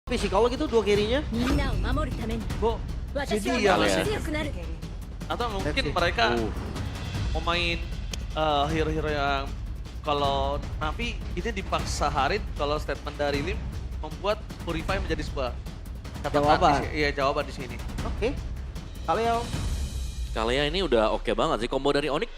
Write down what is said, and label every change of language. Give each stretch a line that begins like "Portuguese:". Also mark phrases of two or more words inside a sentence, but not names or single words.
Indonesian: physical gitu dua carry-nya.
Japanese: みんなを守るために
Indonesian: Bu,
Japanese: 私
Indonesian: jadi
Japanese: は
Indonesian: ya
Japanese: もっ
Indonesian: Mas
Japanese: と
Indonesian: ya.
Japanese: 強くなる
Indonesian: Atau mungkin
English: Let's see.
Indonesian: mereka mau main hero-hero yang kalau Navi ini dipaksa Harit, kalau statement dari Lim membuat Purify menjadi sebuah Jawaban. Iya, jawaban di sini. Oke. Kalian Kalia ini udah oke banget sih, combo dari Onyx.